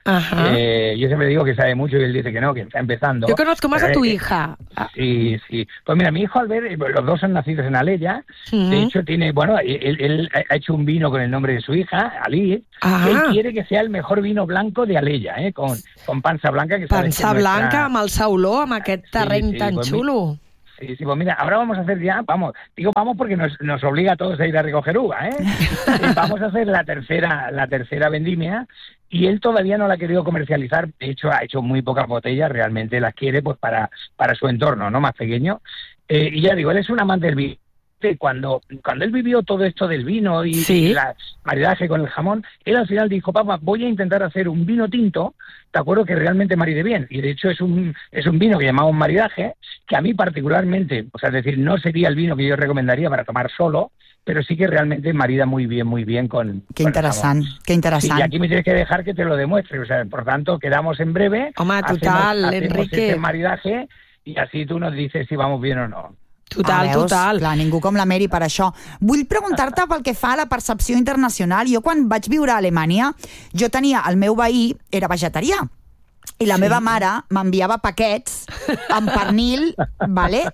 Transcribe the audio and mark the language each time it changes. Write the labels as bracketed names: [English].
[Spanish] Yo siempre digo que sabe mucho y él dice que no, que está empezando. Yo conozco más a tu hija. Sí, sí. Pues mira, mi hijo, al ver, los dos son nacidos en Alella. De hecho, tiene, bueno, él ha hecho un vino con el nombre de su hija, Alí. Él quiere que sea el mejor vino blanco de Alella, con panza blanca. Que panza [Catalan] blanca, amb el saulor, amb aquest terreny tan xulo. [Spanish] Sí, pues mira, ahora vamos a hacer ya, vamos, digo vamos porque nos obliga a todos a ir a recoger uva, ¿eh? Vamos a hacer la tercera vendimia, y él todavía no la ha querido comercializar. De hecho, ha hecho muy pocas botellas, realmente las quiere pues para su entorno, ¿no?, más pequeño. Y ya digo, él es un amante del vino. Cuando él vivió todo esto del vino y el maridaje con el jamón, él al final dijo: papá, voy a intentar hacer un vino tinto, te acuerdo, que realmente maride bien. Y de hecho es un vino que llamamos maridaje, que a mí particularmente, o sea, es decir, no sería el vino que yo recomendaría para tomar solo, pero sí que realmente marida muy bien con qué interesante, con el jamón. Qué interesante. Y aquí me tienes que dejar que te lo demuestre, o sea, por tanto, quedamos en breve. [Catalan] Home, total, [Spanish] hacemos Enrique, este maridaje, y así tú nos dices si vamos bien o no. [Catalan] Total, veus, total. Clar, ningú com la Mary per això. Vull preguntar-te pel que fa a la percepció internacional. Jo quan vaig viure a Alemanya, jo tenia, el meu veí era vegetarià, i la meva mare m'enviava paquets amb pernil, vale?